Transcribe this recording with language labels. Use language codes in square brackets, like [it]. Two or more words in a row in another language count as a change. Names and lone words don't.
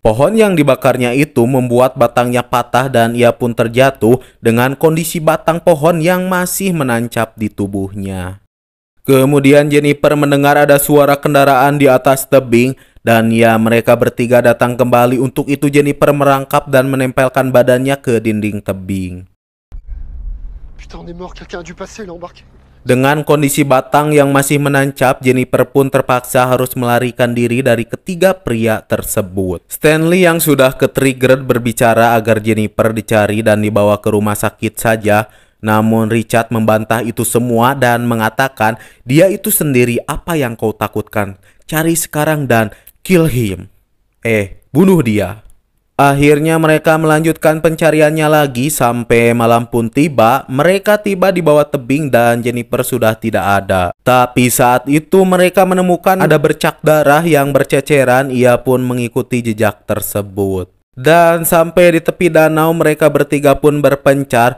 [id] Pohon yang dibakarnya itu membuat batangnya patah dan ia pun terjatuh dengan kondisi batang pohon yang masih menancap di tubuhnya. Kemudian Jennifer mendengar ada suara kendaraan di atas tebing. Dan ya, mereka bertiga datang kembali. Untuk itu Jennifer merangkap dan menempelkan badannya ke dinding tebing. [fr] Putain, on est mort, quelqu'un a dû passer, il a embarqué. [id] Dengan kondisi batang yang masih menancap, Jennifer pun terpaksa harus melarikan diri dari ketiga pria tersebut. Stanley yang sudah ke-triggered berbicara agar Jennifer dicari dan dibawa ke rumah sakit saja. Namun Richard membantah itu semua dan mengatakan dia itu sendiri. Apa yang kau takutkan? Cari sekarang dan [en] kill him. [id] Bunuh dia. Akhirnya mereka melanjutkan pencariannya lagi sampai malam pun tiba. Mereka tiba di bawah tebing dan Jennifer sudah tidak ada. Tapi saat itu mereka menemukan ada bercak darah yang berceceran. Ia pun mengikuti jejak tersebut. Dan sampai di tepi danau mereka bertiga pun berpencar.